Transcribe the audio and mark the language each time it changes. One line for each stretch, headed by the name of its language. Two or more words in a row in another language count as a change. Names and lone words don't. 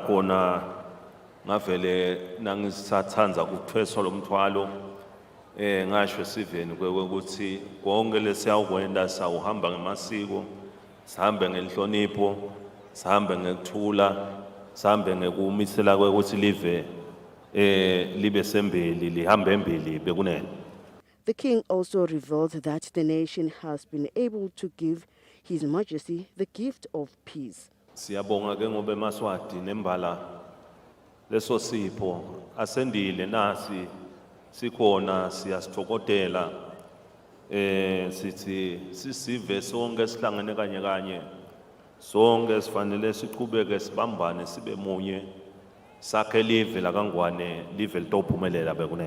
Swati: khona ngavele nangisathanza ukuthweswa lomthwalo ngasho siveni kwekuthi konke lesiyawukwenda sawuhamba ngemasiko, sihambe ngenhlonipho, sihambe ngekuthula, sihambe ngekumisela kwekuthi live libe sembili lihambe embili bekunene.
English: The king also revealed that the nation has been able to give His Majesty the gift of peace.
Swati: Siyabonga ke ngoba eMaswati nembala leso sipho asendile nasi sikhona siyasithokodela sithi sisive sonke sihlangene kanye kanye sonke sifanele siqhubeke sibambane sibe munye sakhe live la kaNgwane live litophumelela bekunene.